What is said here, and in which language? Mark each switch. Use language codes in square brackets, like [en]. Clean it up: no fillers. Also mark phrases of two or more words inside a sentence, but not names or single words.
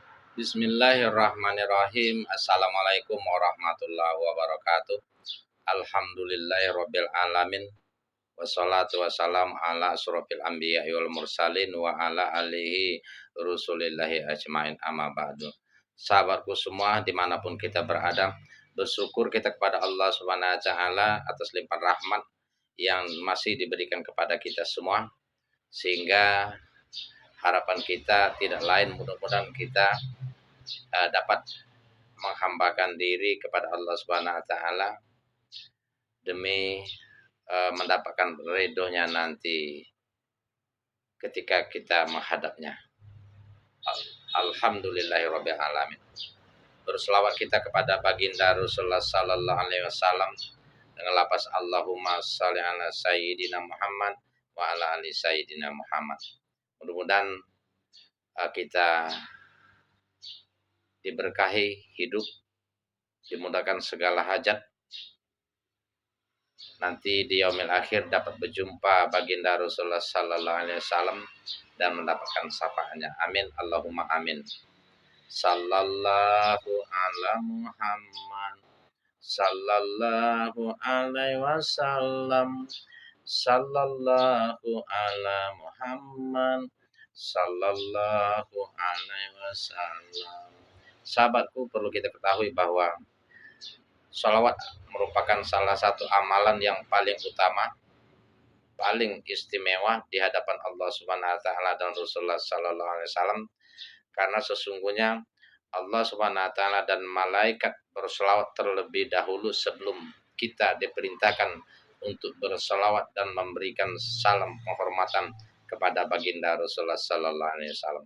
[ar] بسم الله الرحمن الرحيم. السلام عليكم ورحمة الله وبركاته. الحمد لله رب العالمين. والصلاة والسلام على أشرف الأنبياء والمرسلين وعلى آله رسول الله أجمعين أما بعد. [id] Sahabatku semua dimanapun kita berada, bersyukur kita kepada Allah [ar] سبحانه وتعالى [id] atas limpahan rahmat yang masih diberikan kepada kita semua, sehingga harapan kita tidak lain mudah-mudahan kita dapat menghambakan diri kepada Allah [ar] سبحانه وتعالى [id] demi mendapatkan ridhonya nanti ketika kita menghadapnya. [ar] الحمد لله رب العالمين. [id] Berselawat kita kepada baginda Rasulullah [ar] صلى الله عليه وسلم [id] dengan lafaz [ar] اللهم صل على سيدنا محمد وعلى آل سيدنا محمد. [id] Mudah-mudahan kita diberkahi hidup, dimudahkan segala hajat, nanti di [ar] اليوم الآخر [id] dapat berjumpa baginda Rasulullah [ar] صلى الله عليه وسلم [id] dan mendapatkan syafaatnya. [ar] آمين اللهم آمين. صلى الله على محمد صلى الله عليه وسلم. صلى الله على محمد صلى الله عليه وسلم. [id] Sahabatku, perlu kita ketahui bahwa sholawat merupakan salah satu amalan yang paling utama, paling istimewa di hadapan Allah [ar] سبحانه وتعالى [id] dan Rasulullah [ar] صلى الله عليه وسلم, [id] karena sesungguhnya Allah [ar] سبحانه وتعالى [id] dan malaikat berselawat terlebih dahulu sebelum kita diperintahkan untuk berselawat dan memberikan salam penghormatan kepada baginda Rasulullah [ar] صلى الله عليه وسلم.